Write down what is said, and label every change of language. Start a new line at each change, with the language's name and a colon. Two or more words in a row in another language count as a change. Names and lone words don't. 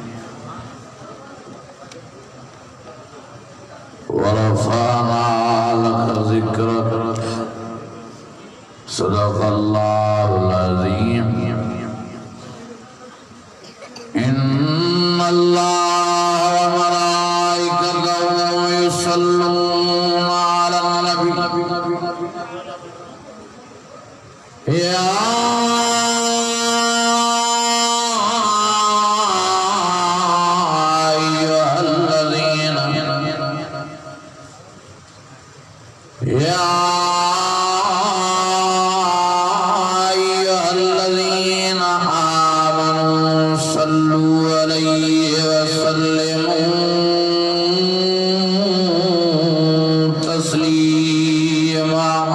Arabic: ورفعنا لك ذكرك. صدق الله العظيم. إن الله وملائكته يصلون على النبي يا أيها الذين آمنوا صلوا عليه وسلموا تسليما.